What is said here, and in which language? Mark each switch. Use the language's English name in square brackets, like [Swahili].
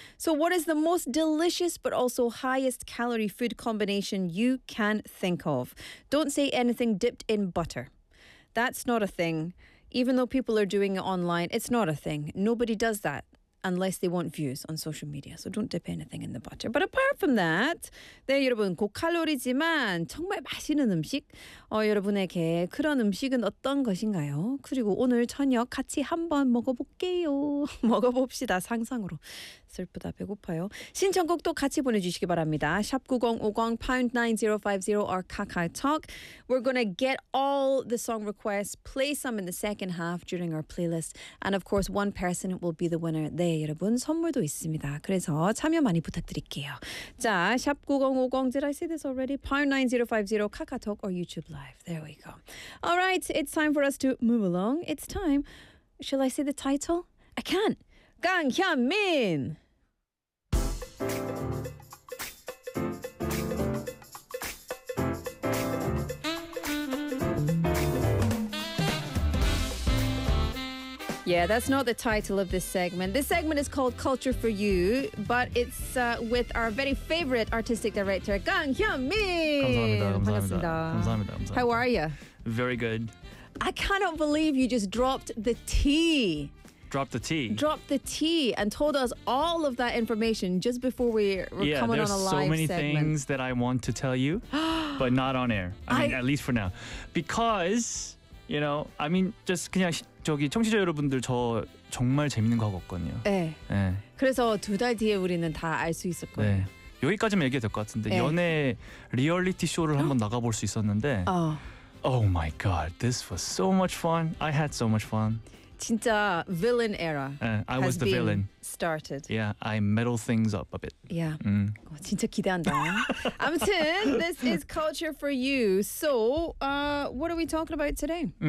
[English] So what is the most delicious but also highest calorie food combination you can think of? Don't say anything dipped in butter. That's not a thing. Even though people are doing it online, it's not a thing. Nobody does that unless they want views on social media. So don't dip anything in the butter. But apart from that, [Korean] 네, 여러분, 고칼로리지만 정말 맛있는 음식, 여러분에게 그런 음식은 어떤 것인가요? 그리고 오늘 저녁 같이 한번 먹어볼게요. 먹어봅시다, 상상으로. 슬프다, 배고파요. 신청곡도 같이 보내주시기 바랍니다. [English] #9050#9050 or KakaoTalk. We're going to get all the song requests, play some in the second half during our playlist. And of course, one person will be the winner. [Korean] 네, 여러분, 선물도 있습니다. 그래서 참여 많이 부탁드릴게요. 자, [English] #9050, did I say this already? #9050, KakaoTalk or YouTube Live. There we go. All right, it's time for us to move along. It's time. Shall I say the title? I can't. Kang Hyun-min! Yeah, that's not the title of this segment. This segment is called Culture for You, but it's with our very favorite artistic director, Kang Hyun-min! [Korean] 감사합니다, 감사합니다. 감사합니다. [English] How are you? Very good. I cannot believe you just dropped the tea. Dropped the tea and told us all of that information just before we were coming on a live segment. Yeah, there's so many things that I want to tell you, but not on air. I mean, at least for now. Because, you know, I mean, just [Korean] 그냥 저기 청취자 여러분들 저 정말 재밌는 거 하고 왔거든요. 네. 네. 그래서 두 달 뒤에 우리는 다 알 수 있을 거예요. 네. 여기까지만 얘기해도 될 것 같은데 네. 연애 리얼리티 쇼를 한번 나가볼 수 있었는데 [English] Oh my god, this was so much fun. I had so much fun. [Korean] 진짜 [English] villain era. I was the villain. Started. Yeah, I meddle things up a bit. Yeah. [Korean] Mm. 진짜 기대한다. 아무튼, [English] this is Culture for You. So, what are we talking about today?